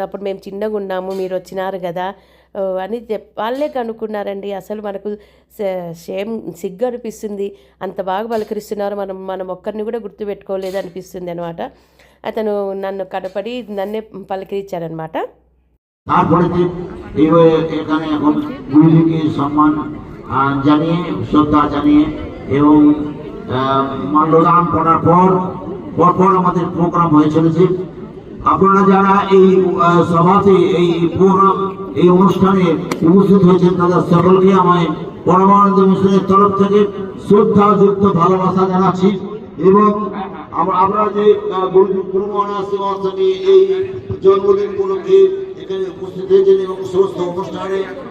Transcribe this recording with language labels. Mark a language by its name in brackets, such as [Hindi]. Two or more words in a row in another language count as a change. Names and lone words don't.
[Telugu] అప్పుడు మేము చిన్నగా ఉన్నాము, మీరు వచ్చినారు కదా అని వాళ్ళే కనుక్కున్నారండి. అసలు మనకు సిగ్గు అనిపిస్తుంది, అంత బాగా పలకరిస్తున్నారు, మనం ఒక్కరిని కూడా గుర్తుపెట్టుకోలేదు అనిపిస్తుంది అనమాట. అతను నన్ను కనపడి నన్నే పలకరించారనమాట. [Bangla] তারপরে এখানে এখন গুরুজিকে সম্মান জানিয়ে শ্রদ্ধা জানিয়ে এবং মাল্যদান করার পর আমাদের প্রোগ্রাম হয়ে চলেছে। আপনারা যারা এই সভাতে এই প্রোগ্রাম এই অনুষ্ঠানে উপস্থিত হয়েছেন তাদের সকলকে আমি পরমানন্দ মিশনের তরফ থেকে শ্রদ্ধাযুক্ত ভালোবাসা জানাচ্ছি এবং আমরা যে গুরু মহারাজ শ্রী এই জন্মদিন উপলক্ষে এখানে উপস্থিত হয়েছেন এবং সমস্ত অনুষ্ঠানে